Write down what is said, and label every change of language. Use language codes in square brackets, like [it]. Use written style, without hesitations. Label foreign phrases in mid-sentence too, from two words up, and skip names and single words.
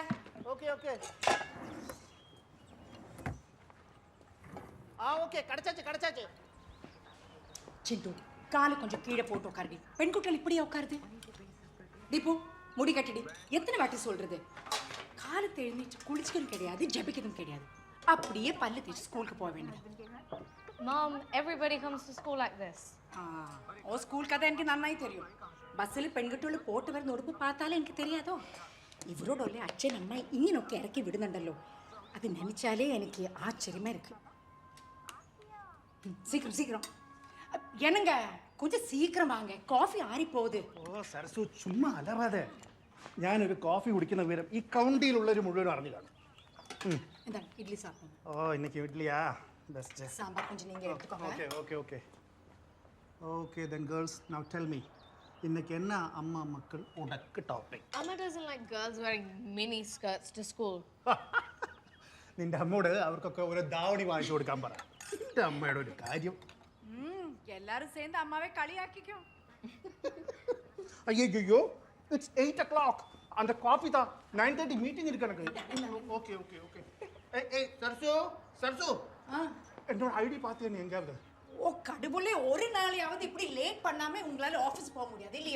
[ta] ஓகே. ஓகே, கிடைச்சாச்சு. சிண்டு, காலை கொஞ்சம் கீழே போட்டு உட்காருடி. பெண் குட்டிகள் இப்படியே உட்காருது. தீபு, முடி கட்டிடி. எத்தனை வாட்டி சொல்றது? காலத்தை எழுந்திட்டு குளிச்சுக்கிறது கிடையாது, ஜபிக்கிறதும் கிடையாது. அப்படியே பல்லு தேய்ச்சி ஸ்கூலுக்கு போக வேண்டியது. [en] Mom, everybody comes to school like this. [ml] ഓ സ്കൂൾ കഥ എനിക്ക് നന്നായി തരും. ബസ്സിൽ പെൺകുട്ടികൾ പോട്ട് വരുന്ന ഉടുപ്പ് பார்த்தாலே എനിക്ക് தெரியாதോ? ഇവരോടൊല്ലേ അച്ഛൻ അമ്മ ഇങ്ങനൊക്കെ ഇറക്കി വിടുന്നുണ്ടല്ലോ. അത് നനച്ചാലേ എനിക്ക് ആശ്ചര്യமா இருக்கு. [ta] சீக்கிரம் என்னங்க, கொஞ்சம் சீக்கிரம் வாங்க, காஃபி ஆறி போகுது. [ml] ഓ സരസു, ചുമ്മാ അലറാതെ. ഞാനൊരു കോഫി കുടിക്കുന്ന വിവരം ഈ കൗണ്ടിയിലുള്ളൊരു മുഴുവൻ അറിഞ്ഞു കാണും. എന്താ ഇഡ്ഡലി സാപ്പിടും? ഓ ഇന്നേക്ക് ഇഡ്ഡലിയാ ബെസ്റ്റ്. [ta] സാമ്പാർ கொஞ்சம் நீங்க எடுத்துக்கோங்க. [en] Okay, then girls, now tell me. [ta] இன்னைக்கு என்ன அம்மா மக்கள் உனக்கு டாபிக்? [en] Amma doesn't like girls wearing mini skirts to school. [ml] നിന്റെ അമ്മോട് അവർക്കൊക്കെ ഒരു ധാവണി വാങ്ങിച്ചു കൊടുക്കാൻ പറ. നിന്റെ അമ്മയുടെ ഒരു കാര്യം. [ta] எல்லாரும் சேர்ந்து அம்மாவே களியாக்கிக்கும். [en] ஐயோ, it's 8 o'clock. [ta] அந்த காஃபி தான் 9:30 மீட்டிங் இருக்கு எனக்கு. ஓகே. ஏய் சரசு. என்னோட ஐடி பாத்தியா நீ எங்கயாவது? ஓ கடவுளே, ஒரு நாளையாவது இப்படி லேட் பண்ணாம உங்களால ஆபீஸ் போக முடியாது இல்லையோ?